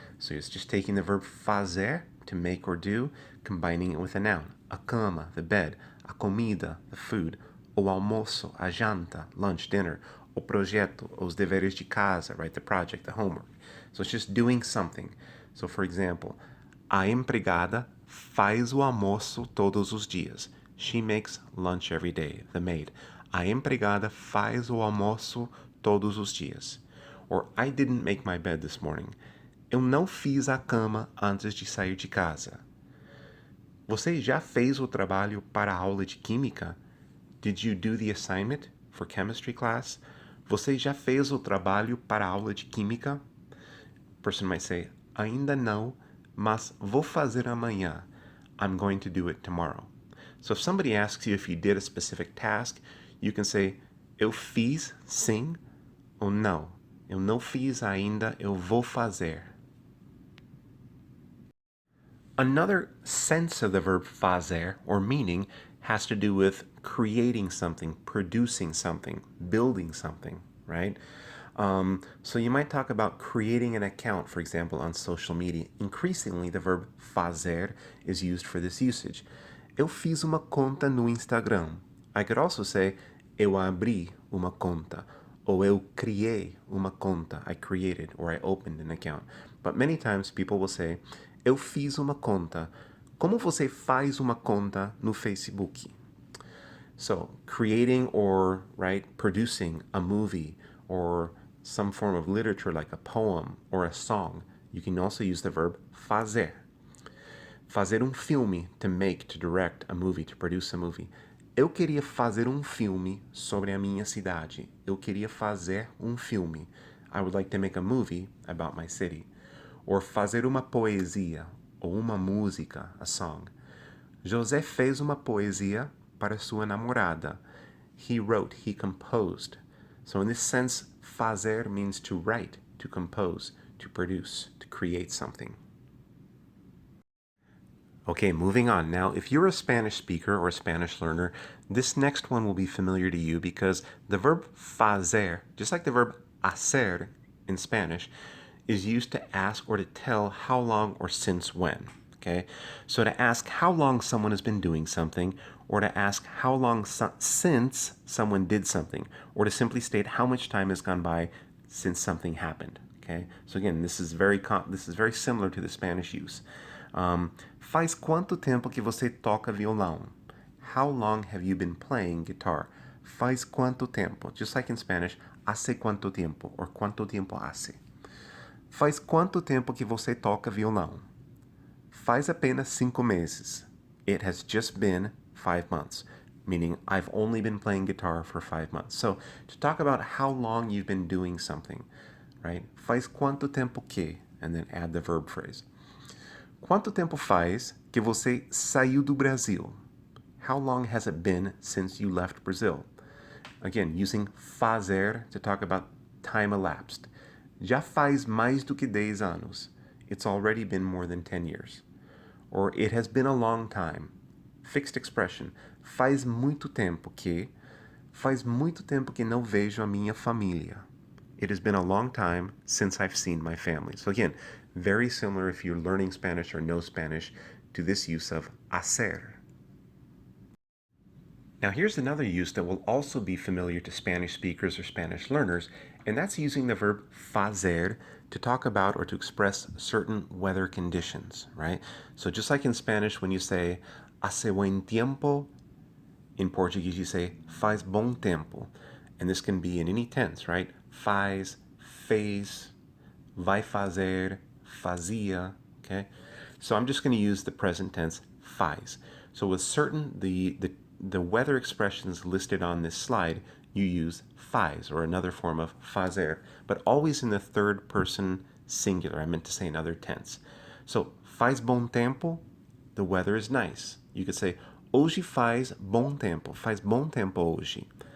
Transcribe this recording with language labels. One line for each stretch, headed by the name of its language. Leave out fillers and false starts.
English: So it's just taking the verb fazer, to make or do, combining it with a noun.
Portuguese: A cama, the bed. A comida, the food. O almoço, a janta, lunch, dinner. O projeto, os deveres de casa, right, the project, the homework.
English: So it's just doing something. So for example,
Portuguese: a empregada faz o almoço todos os dias.
English: She makes lunch every day, the maid.
Portuguese: A empregada faz o almoço todos os dias.
English: Or, I didn't make my bed this morning.
Portuguese: Eu não fiz a cama antes de sair de casa. Você já fez o trabalho para a aula de química?
English: Did you do the assignment for chemistry class?
Portuguese: Você já fez o trabalho para a aula de química?
English: Person might say,
Portuguese: ainda não, mas vou fazer amanhã.
English: I'm going to do it tomorrow. So if somebody asks you if you did a specific task, you can say,
Portuguese: eu fiz, sim, ou não. Eu não fiz ainda, eu vou fazer.
English: Another sense of the verb fazer, or meaning, has to do with creating something, producing something, building something, right? So you might talk about creating an account, for example, on social media. Increasingly, the verb fazer is used for this usage.
Portuguese: Eu fiz uma conta no Instagram.
English: I could also say,
Portuguese: eu abri uma conta, ou eu criei uma conta.
English: I created or I opened an account. But many times people will say,
Portuguese: eu fiz uma conta. Como você faz uma conta no Facebook?
English: So, creating or, right, producing a movie or some form of literature like a poem or a song, you can also use the verb fazer. Fazer filme, to make, to direct a movie, to produce a movie.
Portuguese: Eu queria fazer filme sobre a minha cidade. Eu queria fazer filme.
English: I would like to make a movie about my city.
Portuguese: Or fazer uma poesia, ou uma música, a song. José fez uma poesia para sua namorada.
English: He wrote, he composed. So in this sense, fazer means to write, to compose, to produce, to create something. Okay, moving on. Now, if you're a Spanish speaker or a Spanish learner, this next one will be familiar to you because the verb fazer, just like the verb hacer in Spanish, is used to ask or to tell how long or since when. Okay, so to ask how long someone has been doing something, or to ask how long since someone did something, or to simply state how much time has gone by since something happened. Okay, so again, this is very similar to the Spanish use.
Portuguese: Faz quanto tempo que você toca violão?
English: How long have you been playing guitar?
Portuguese: Faz quanto tempo?
English: Just like in Spanish,
Spanish: hace cuánto tiempo,
English: or
Spanish: cuánto tiempo hace.
Portuguese: Faz quanto tempo que você toca violão? Faz apenas 5 meses.
English: It has just been 5 months, meaning I've only been playing guitar for 5 months. So to talk about how long you've been doing something, right?
Portuguese: Faz quanto tempo que,
English: and then add the verb phrase.
Portuguese: Quanto tempo faz que você saiu do Brasil?
English: How long has it been since you left Brazil? Again, using fazer to talk about time elapsed.
Portuguese: Já faz mais do que 10 anos.
English: It's already been more than 10 years. Or it has been a long time. Fixed expression.
Portuguese: Faz muito tempo que não vejo a minha família.
English: It has been a long time since I've seen my family. So again, very similar if you're learning Spanish or know Spanish to this use of hacer. Now here's another use that will also be familiar to Spanish speakers or Spanish learners, and that's using the verb fazer to talk about or to express certain weather conditions, right? So just like in Spanish, when you say
Spanish: hace buen tiempo,
English: in Portuguese you say
Portuguese: faz bom tempo.
English: And this can be in any tense, right?
Portuguese: Faz, fez, vai fazer, fazia,
English: okay? So I'm just going to use the present tense faz. So with certain, the weather expressions listed on this slide, you use faz, or another form of fazer, but always in the third person singular. I meant to say another tense. So,
Portuguese: faz bom tempo,
English: the weather is nice. You could say,
Portuguese: hoje faz bom tempo hoje.